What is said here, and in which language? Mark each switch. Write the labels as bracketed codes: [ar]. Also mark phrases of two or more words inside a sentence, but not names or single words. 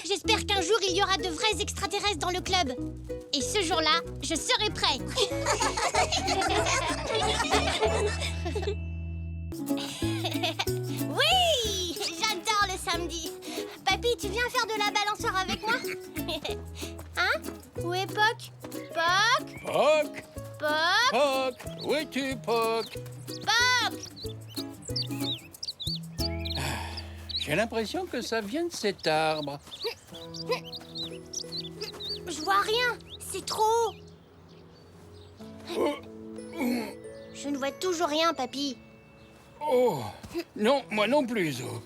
[fr] J'espère qu'un jour, il y aura de vrais extraterrestres dans le club. Et ce jour-là, je serai prêt. Oui, j'adore le samedi. Papy, tu viens faire de la balançoire avec moi? Hein? Où est Poc? Poc? Poc! Poc? Poc! Où es-tu, Poc? Poc? J'ai l'impression que ça vient de cet arbre. Je vois rien, c'est trop haut. Je ne vois toujours rien, papy. Oh! Non, moi non plus, Zo.